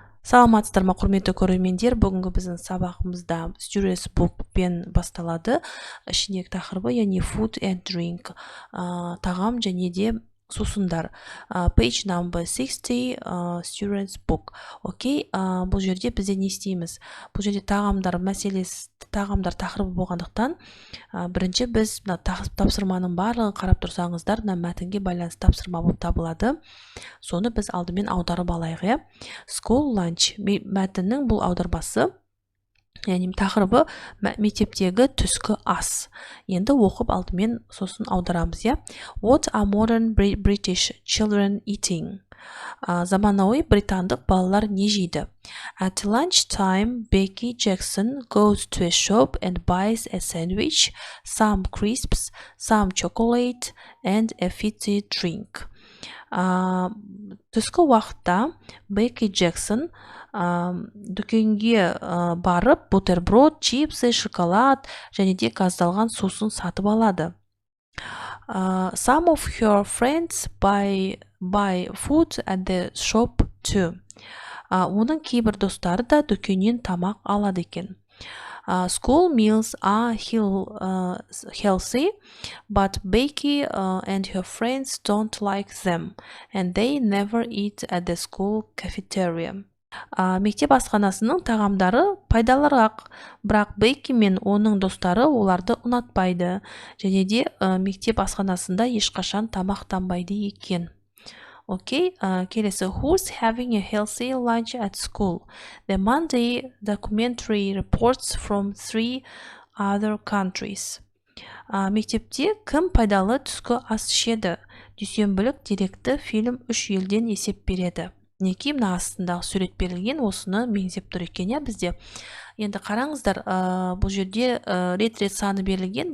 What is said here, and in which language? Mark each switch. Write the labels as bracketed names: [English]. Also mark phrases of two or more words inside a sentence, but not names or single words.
[Kazakh] Саламатсыздар ма, құрметті көрермендер? Бүгінгі біздің сабағымызда Students Book пен басталады. Ішіндегі тақырыбы, яғни [English] food and drink, [Kazakh] тағам және де сусындар. [English] Page number 60, Students Book. [Kazakh] Окей, бұл жерде бізде не істейміз? Бұл жерде тағамдар мәселесі, тағамдар тақырыбы болғандықтан, бірінші біз тапсырманың барлығын қарап тұрсаңыздар, мәтінге байланысты тапсырма болып табылады. Соны біз алдымен аударып алайық. [English] School lunch [Kazakh] мәтіннің бұл аударбасы, яғни тақырыбы мектептегі түскі ас. Енді оқып алдымен сосын аударамыз. [English] What are modern British children eating? [Kazakh] Заманауи британдық балалар не жейді? [English] At lunchtime, Becky Jackson goes to a shop and buys a sandwich, some crisps, some chocolate, and a fizzy drink. [Kazakh] Түскі уақытта Бекки Джексон дүкенге барып бутерброд, чипсы, шоколад және де газдалған сусын сатып алады. [English] Some of her friends buy food at the shop too. [Kazakh] Оның кейбір достары да дүкеннен тамақ алады екен. [English] School meals are healthy, but Becky and her friends don't like them, and they never eat at the school cafeteria. [Kazakh] Мектеп асханасының тағамдары пайдалырақ, бірақ Бекки мен оның достары оларды ұнатпайды, және де мектеп асханасында ешқашан тамақтанбайды екен. Окей, келесі. [English] Who's having a healthy lunch at school? The Monday documentary reports from 3 other countries. [Kazakh] Мектепте кім пайдалы түскі ас ішеді? Дүйсенбілік деректі фильм 3 елден есеп береді. Неке мына астындағы сурет берілген, осыны меңзеп тұр екен бізде. Енді қараңыздар, бұл жерде рет саны берілген.